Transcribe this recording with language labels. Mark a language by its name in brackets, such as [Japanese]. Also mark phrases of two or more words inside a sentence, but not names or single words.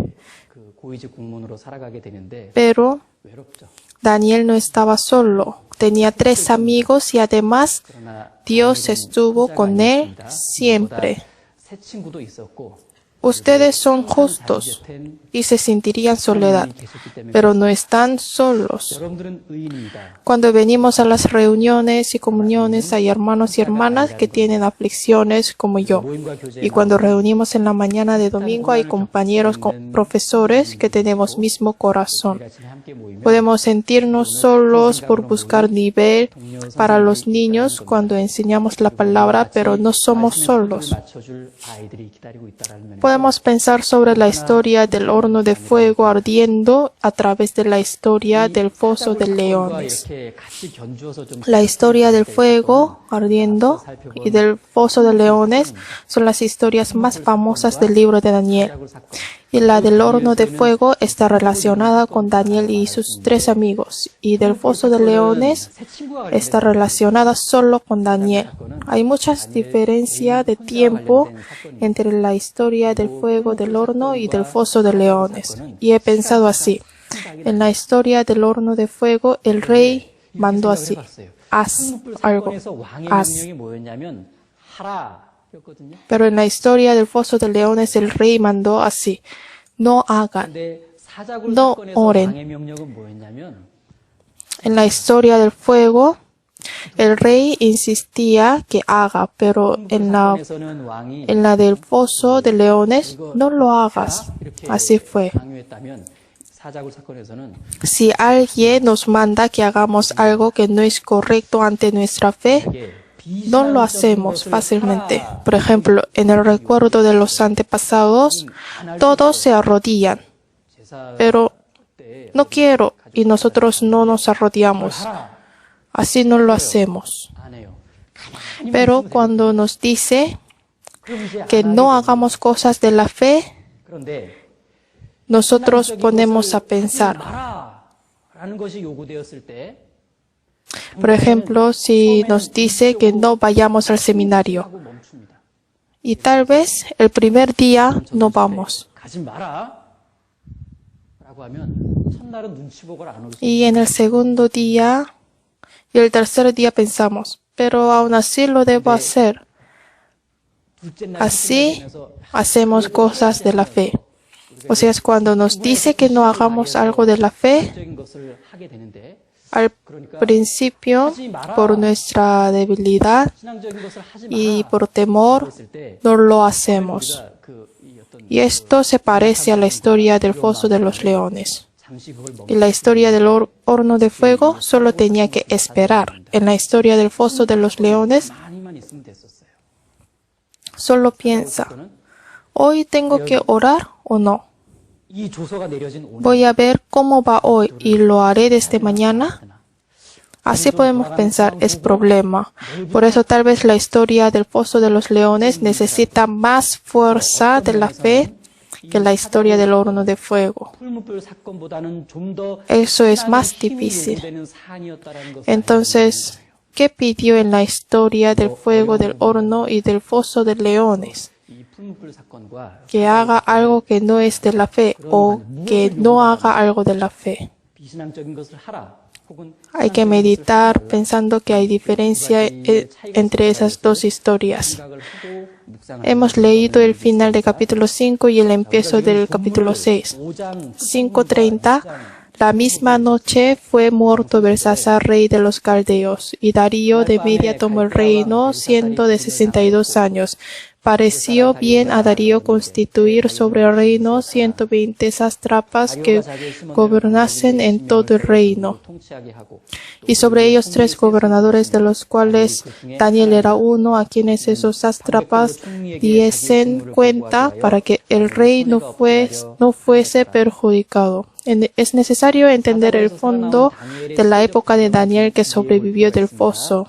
[Spanish] Pero Daniel no estaba solo. Tenía 3 amigos y además Dios estuvo con él siempre. Ustedes son justos y se sentirían soledad, pero no están solos. [Korean] 여러분들은 의인입니다. [Spanish] Cuando venimos a las reuniones y comuniones hay hermanos y hermanas que tienen aflicciones como yo. [Korean] 모임과 교제에 [Spanish] Y cuando reunimos en la mañana de domingo hay compañeros profesores que tenemos mismo corazón. [Korean] 같이 함께 모이면 [Spanish] Podemos sentirnos solos por buscar nivel para los niños cuando enseñamos la palabra, pero no somos solos. [Korean] 맞춰줄 아이들이 기다리고 있다라는 면에서 [Spanish] Podemos pensar sobre la historia del horno de fuego ardiendo a través de la historia del foso de leones. [Korean] 이렇게 같이 견주어서 좀 [Spanish] La historia del fuego ardiendo y del foso de leones son las historias más famosas del libro de Daniel. Y la del horno de fuego está relacionada con Daniel y sus 3 amigos. Y del foso de leones [Korean] 새 친구가 [Spanish] está relacionada solo con Daniel. Hay muchas diferencias de tiempo entre la historia del fuego del horno y del foso de leones. Y he pensado así. En la historia del horno de fuego, el rey mandó así. Haz algo. [Korean] 사건에서 왕의 [Spanish] haz. [Korean] 명령이 뭐였냐면 하라였거든요. [Spanish] Pero en la historia del foso de leones, el rey mandó así. No hagan. [Korean] 근데 사자굴 [Spanish] No [Korean] 사건에서 [Spanish] oren. [Korean] 왕의 명령은 뭐였냐면 [Spanish] En la historia del fuego, el rey insistía que haga, pero [Korean] 사건에서는 왕이 [Spanish] en la del foso de leones, no lo hagas. [Korean] 이렇게 [Spanish] Así fue. [Korean] 강요했다면 사자굴 사건에서는 [Spanish] Si alguien nos manda que hagamos algo que no es correcto ante nuestra fe, [Korean] 이게 [Spanish] no lo hacemos fácilmente. Por ejemplo, en el recuerdo de los antepasados, todos se arrodillan, [Korean] 제사 [Spanish] pero [Korean] 때 [Spanish] no quiero y nosotros no nos arrodillamos. [Korean] 하라 [Spanish] Así no lo hacemos. [Korean] 안 해요. [Spanish] Pero cuando nos dice [Korean] 그럼 이제 [Spanish] que no hagamos cosas de la fe, [Korean] 그런데 [Spanish] nosotros ponemos a pensar. [Korean] 라는 것이 요구되었을 때 [Spanish] Por ejemplo, si nos dice que no vayamos al seminario [Korean] 하고 멈춥니다. [Spanish] y tal vez el primer día no vamos [Korean] 가지 마라. 라고 하면 첫날은 눈치 보고 안 올 수. [Spanish] y en el segundo día y el tercer día pensamos, pero aún así lo debo hacer. [Korean] 둘째 날 [Spanish] Así [Korean] 되면서 [Spanish] hacemos cosas de la fe. O sea, es cuando nos dice que no hagamos algo de la fe, [Korean] 적인 것을 하게 되는데 [Spanish] al principio, por nuestra debilidad [Korean] 신앙적인 것을 하지 [Spanish] y por temor, [Korean] 했을 때 [Spanish] no lo hacemos. [Korean] 우리가 이 어떤 [Spanish] Y esto se parece a la historia del foso de los leones. [Korean] 잠시 그걸 멈 [Spanish] Y la historia del horno de fuego solo tenía que esperar. En la historia del foso de los leones, [Korean] 많이만 있으면 됐었어요. [Spanish] solo piensa, ¿hoy tengo que orar o no? [Korean] 이 조서가 내려진 오늘 [Spanish] Voy a ver cómo va hoy y lo haré desde mañana. Así podemos pensar, es problema. Por eso tal vez la historia del foso de los leones necesita más fuerza de la fe que la historia del horno de fuego. [Korean] 풀무불 사건보다는 좀 더 [Spanish] Eso es más [Korean] 힘이 [Spanish] difícil. [Korean] 요구되는 사안이었다라는 것을 [Spanish] Entonces, ¿qué pidió en la historia del fuego del horno y del foso de leones? [Korean] 이 풀무불 사건과 [Spanish] Que haga algo que no es de la fe o que no haga algo de la fe. [Korean] 비신앙적인 것을 하라. 혹은 [Spanish] Hay que meditar pensando que hay diferencia entre esas dos historias. [Korean] 생각을 하고 묵상하는 [Spanish] Hemos leído el final del capítulo 5 y el empiezo del capítulo 6. [Korean] 5장 [Spanish] 5:30. La misma noche fue muerto Belsasar, rey de los caldeos, y Darío de Media tomó el reino, siendo de 62 años. Pareció bien a Darío constituir sobre el reino 120 sátrapas que gobernasen en todo el reino, [Korean] 통치하게 하고 [Spanish] y sobre ellos 3 gobernadores, de los cuales Daniel era uno, a quienes esos sátrapas diesen cuenta para que el rey no fuese perjudicado. Es necesario entender el fondo de la época de Daniel que sobrevivió del foso.